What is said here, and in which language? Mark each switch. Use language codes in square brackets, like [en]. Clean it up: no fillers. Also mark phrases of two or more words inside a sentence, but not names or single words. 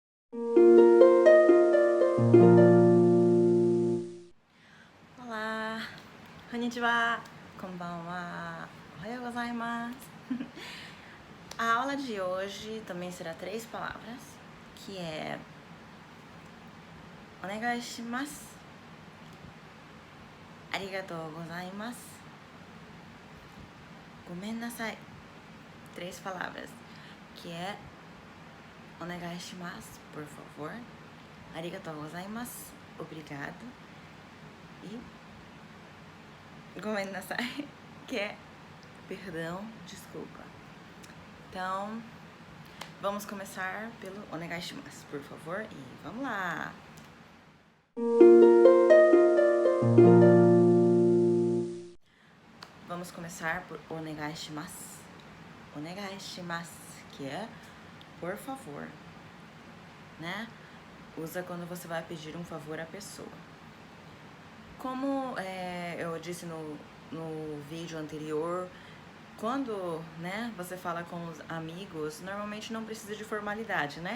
[pt] Olá, [ja] こんにちは、こんばんは、おはようございます. [pt] A aula de hoje também será 3 palavras, que é [ja] お願いします, ありがとうございます, ごめんなさい. [pt] 3 palavras, que é [ja] お願いします, [pt] por favor, [ja] ありがとうございます, [pt] obrigado, e [ja] ごめんなさい, [pt] que é perdão, desculpa. Então, vamos começar pelo [ja] お願いします, [pt] por favor, e vamos lá! Vamos começar por [ja] お願いします. お願いします, [pt] que é por favor, né? Usa quando você vai pedir um favor à pessoa. Como eu disse no vídeo anterior, quando, né, você fala com os amigos, normalmente não precisa de formalidade, né?